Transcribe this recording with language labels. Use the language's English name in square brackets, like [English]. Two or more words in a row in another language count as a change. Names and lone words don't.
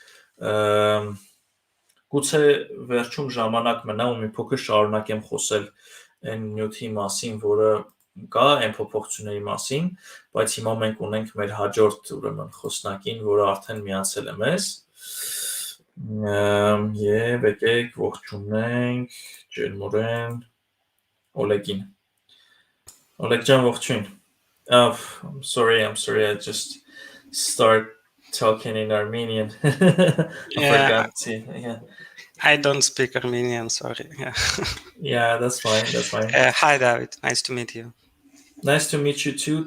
[Armenian] գուցե վերջում ժամանակ մնա ու մի փոքր շարունակեմ խոսել այն նյութի մասին, որը կա, այն փոփոխությունների մասին, բայց հիմա մենք ունենք մեր հաջորդ ուրեմն խոսնակին, որը արդեն միացել է մեզ։ Եվ եկեք ողջունենք ջերմորեն Օլեգին։ Օլեգ ջան, ողջույն։ [English] I'm sorry, I just start talking in Armenian. I forgot to, yeah. I don't speak Armenian, sorry. Yeah, that's fine. Hi, David. Nice to meet you. Nice to meet you too.